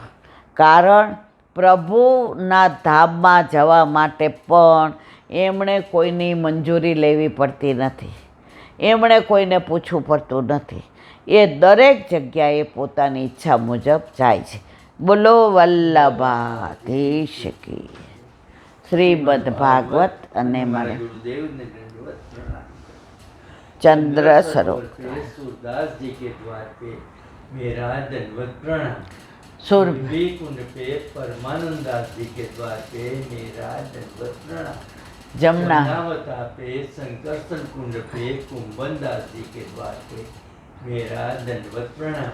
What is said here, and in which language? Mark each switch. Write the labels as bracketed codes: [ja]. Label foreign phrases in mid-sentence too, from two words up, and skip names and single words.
[gu] કારણ પ્રભુના ધામમાં જવા માટે પણ એમણે કોઈની મંજૂરી લેવી પડતી નથી. એમણે કોઈને પૂછવું પડતું નથી. એ દરેક જગ્યાએ પોતાની ઈચ્છા મુજબ જાય છે. બોલો વલ્લભાધીશ કી. શ્રીમદ ભાગવત અને મને [hi] गुरुदेव ने दंडवत प्रणाम। ચંદ્ર સરોવર सूरदास जी के द्वार पे मेरा दंडवत प्रणाम। સુર कुंड पे परमानंद दास जी के द्वार पे मेरा दंडवत प्रणाम। જમના जमनावता पे संकर्षण कुंड पे कुंभन दास जी के द्वार पे मेरा दंडवत प्रणाम।